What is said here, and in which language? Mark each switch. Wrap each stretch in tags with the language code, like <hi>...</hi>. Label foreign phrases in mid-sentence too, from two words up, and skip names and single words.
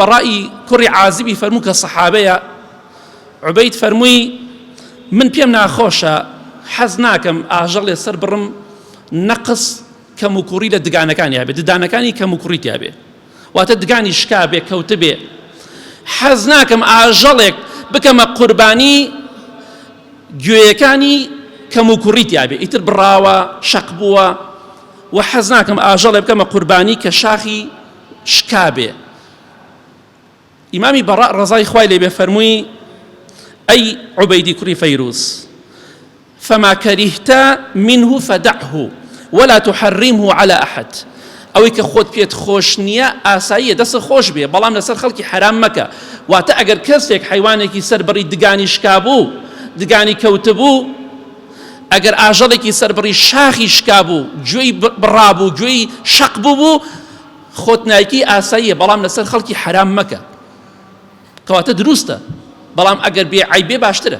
<ckb>بەڕای کوڕی عازبی فەرموو کە سەحابەیە عوبەید فەرمووی من پێم ناخۆشە حەز ناکەم ئاژەڵێ سەر بڕم نەقس کەم و کوڕی لە دگانەکانی هەبێ ددانەکانی کەم و کوڕیتی هەبێ واتە دگانی شکا بێ کەوتە بێ حەز ناکەم ئاژەڵێک بکەمە قوربانی گوێیەکانی کەم و کوڕیتی هەبێ ئیتر بڕاوە شەق بووە و حەز ناکەم ئاژەڵێ بکەمە قوربانی کە شاخی شکا بێ. ئیمامی بەڕا ڕەزای خوای لێ بێ فەرمووی ئەی عوبەیدی کوڕی فەیروز</ckb> <ar>فما كرهت منه فدعه ولا تحرمه على أحد</ar> <ckb>ئەوەی کە خۆت پێت خۆش نییە ئاساییە دەست خۆش بێ بەڵام لەسەر خەڵکی حرام مەکە واتە ئەگەر کەسێک حیوانێکی سەربڕی دگانی شکا بوو دگانی کەوتە بوو ئەگەر ئاژەڵێکی سەربڕی شاخی شکا بوو گوێی بڕابوو گوێی شەق بوو خۆت نایکی ئاساییە بەڵام لەسەر خەڵکی حرام مەکە کەواتە دروستە بەڵام ئەگەر بێ عیبێ باشترە.</ckb>